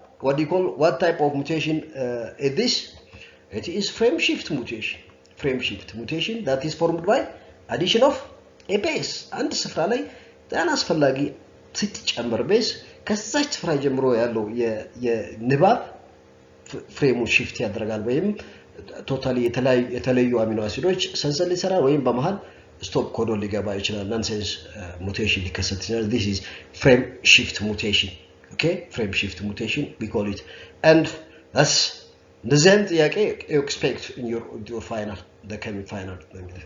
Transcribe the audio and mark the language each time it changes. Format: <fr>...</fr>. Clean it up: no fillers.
<en>what type of mutation is this? It is frame shift mutation. Frame shift mutation that is formed by addition of a base.</en> <am>አንድ ስፍራ ላይ ጣና አስፈላጊ ስትጨምር ቤዝ ከዛች ስፍራ ጀምሮ ያለው የንባብ ፍሬሙ shift ያደርጋል ወይም ቶታሊ የተለያዩ አሚኖ አሲዶች ሰንሰለት ይሰራል ወይም በመሃል ስቶፕ ኮዶን ሊገባ ይችላል። ናንሴንስ ሙቴሽን ሊከሰት ይችላል።</am> <en>this is frame shift mutation. Okay, frame shift mutation we call it, and that's the same ጥያቄ you expect in your final the coming final.</en>